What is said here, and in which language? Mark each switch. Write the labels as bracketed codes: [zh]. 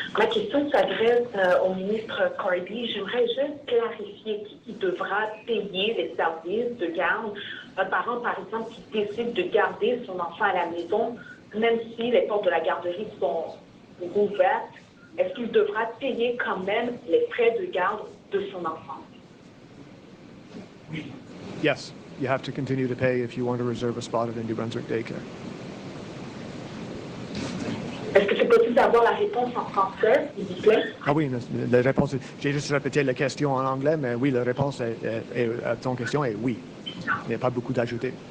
[fr] Ma question s'adresse au ministre Cardy. J'aimerais juste clarifier qui devra payer les services de garde. Un parent, par exemple, qui décide de garder son enfant à la maison, même si les portes de la garderie sont ouvertes, est-ce qu'il devra payer quand même les frais de garde de son enfant? [en] Yes, you have to continue to pay if you want to reserve a spot at New Brunswick Daycare. [fr] Est-ce que c'est possible d'avoir la réponse en français, s'il vous plaît? Ah oui, la réponse, j'ai juste répété la question en anglais, mais oui, la réponse à ton question est oui. Il n'y a pas beaucoup d'ajouter.